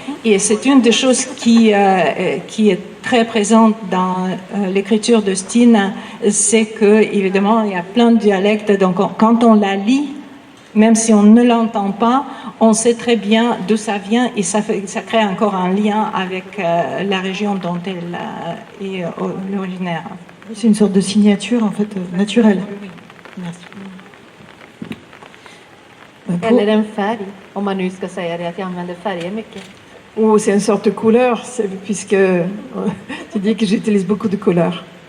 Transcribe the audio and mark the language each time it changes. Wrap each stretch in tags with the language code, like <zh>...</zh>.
<fr>Et c'est une des choses qui est très présente dans l'écriture de Stina, c'est que évidemment il y a plein de dialectes, donc quand on la lit, même si on ne l'entend pas, on sait très bien d'où ça vient et ça crée encore un lien avec la région dont elle est originaire. C'est une sorte de signature en fait naturelle. Merci.</fr> <sv>Eller en färg, om man nu ska säga det, att jag använder färger mycket.</sv> <fr>Ou c'est une sorte de couleur, puisque tu dis que j'utilise beaucoup de couleurs.</fr>